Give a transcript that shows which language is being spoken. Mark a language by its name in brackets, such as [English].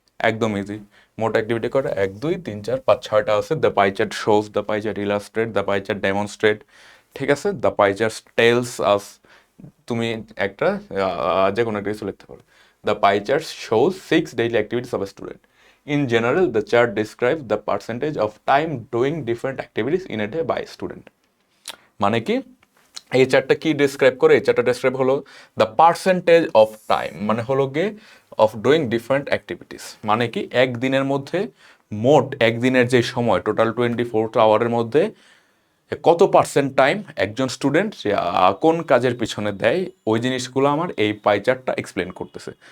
[Bangla] একদম ইজি, মোট অ্যাক্টিভিটি কটা 1 2 3 4 5 6টা আছে। [English] The pie chart shows, the pie chart illustrate, the pie chart demonstrate. [Bangla] ঠিক আছে, [English] the pie chart tells us, [Bangla] তুমি একটা যে কোনো একটা কিছু লিখতে পারো। [English] The pie chart shows 6 daily activities of a student. In general, the chart describes the percentage of time doing different activities in a day by student. [Bangla] মানে কি এই চার্টটা কি ডিসক্রাইব করে? এই চার্টটা ডিসক্রাইব হলো [English] the percentage of time, [Bangla] মানে হলো গিয়ে [English] of doing different activities, [Bangla] মানে কি একদিনের মধ্যে মোট একদিনের যে সময় টোটাল 24 আওয়ারের মধ্যে কত পার্সেন্ট টাইম একজন স্টুডেন্ট কোন কাজের পিছনে দেয়, ওই জিনিসগুলো আমার এই পাই চার্টটা এক্সপ্লেন করতেছে।